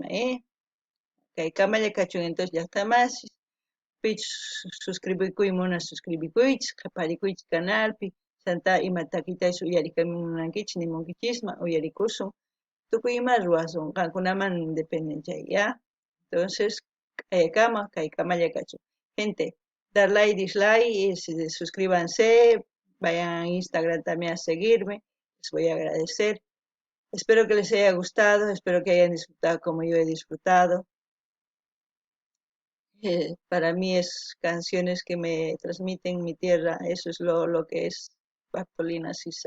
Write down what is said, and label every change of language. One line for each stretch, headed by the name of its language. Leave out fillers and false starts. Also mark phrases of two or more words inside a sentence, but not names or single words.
Quechua: kaykamalla kachun entonces llaqtamasi pichus suscribikuy munaq suscribikuychis qaparikuychis canalpi chanta ima takitaychus uyarimunankichis nimunkichisma uyarikusun tukuy ima ruwasun qankunaman dependen chay ya entonces kaykamalla kachun
Spanish: gente dar like dislike suscríbanse vayan a Instagram también a seguirme les voy a agradecer. Espero que les haya gustado, espero que hayan disfrutado como yo he disfrutado. Para mí es canciones que me transmiten mi tierra, eso es lo que es Bartolina Sisa.